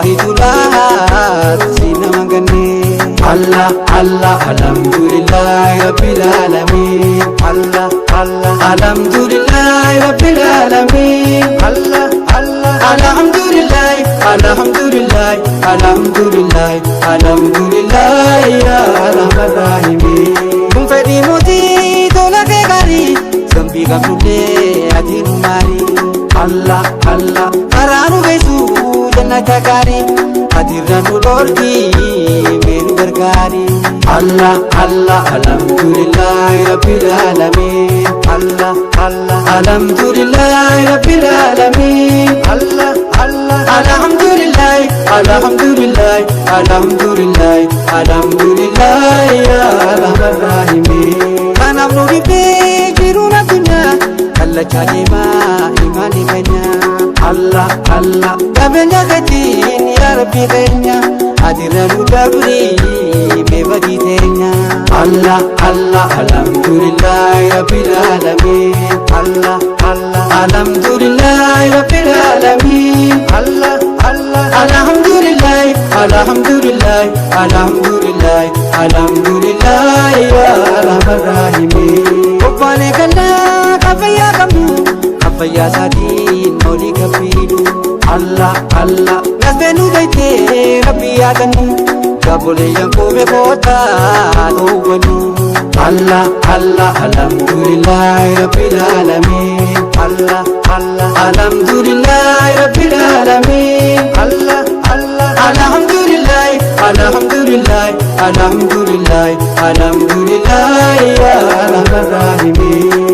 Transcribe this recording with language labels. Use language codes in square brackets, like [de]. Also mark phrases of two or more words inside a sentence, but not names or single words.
[om] wahidullah sinama ganne [ar] الله الله الحمد لله رب العالمين الله الله الحمد لله رب العالمين الله الله الحمد لله الحمد لله الحمد لله الحمد لله يا أرحم الراحمين. [om] Kun fedhii mootii tola kee gaarii zambii qabnullee ati nu maari Allah Allah karaa nu geessu jannata gaarii atirra nu dhoorti mee nu gargaari [ar] الله الله الحمد لله رب العالمين الله الله الحمد لله رب العالمين الله الله الحمد لله الحمد لله الحمد لله الحمد لله يا أرحم الراحمين. [om] Kanaaf nu dhibbee jiruun addunyaa kallachaa deemaa imaanii keenya Allah Allah qabeenya keetiin yaa Rabbi keenya atirra nu dabrii mee badii teenya [ar] الله الله الحمد لله رب العالمين الله الله الحمد لله رب العالمين الله الله الحمد لله الحمد لله الحمد لله الحمد لله يا أرحم الراحمين. [om] Obbaane ganna kafayyaa qabnu kafayyaa isaatiin olii kabbiidhu Allah Allah nasbeenu daytee Rabbi yaadannu gabuleeyyan koomee kootaa toobannu [ar] الله الله الحمد لله رب العالمين الله الله الحمد لله رب العالمين الله الله الحمد لله الحمد لله الحمد لله الحمد لله يا أرحم الراحمين.